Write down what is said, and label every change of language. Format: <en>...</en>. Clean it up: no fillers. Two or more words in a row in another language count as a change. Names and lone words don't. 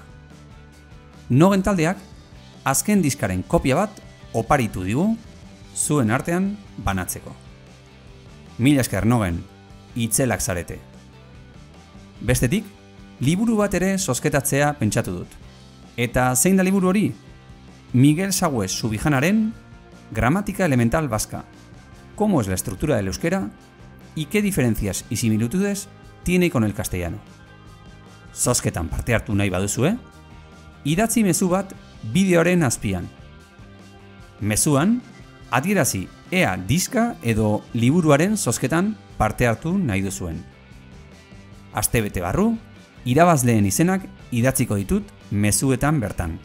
<eu>Nogen taldeak azken diskaren kopia bat oparitu digu zuen artean banatzeko. Mila esker Nogen, itzelak zarete. Bestetik, liburu bat ere zozketatzea pentsatu dut. Eta zein da liburu hori? Miguel Sagüez Subijanaren Gramática elemental vasca.</eu> <es>¿Cómo es la estructura del euskera? ¿Y qué diferencias y similitudes tiene con el castellano?</es> <eu>Zozketan parte hartu nahi baduzue, idatzi mezu bat bideoaren azpian. Mezuan, adierazi ea diska edo liburuaren zozketan parte hartu nahi duzuen. Astebete barru, irabazleen izenak idatziko ditut mezuetan bertan.</eu>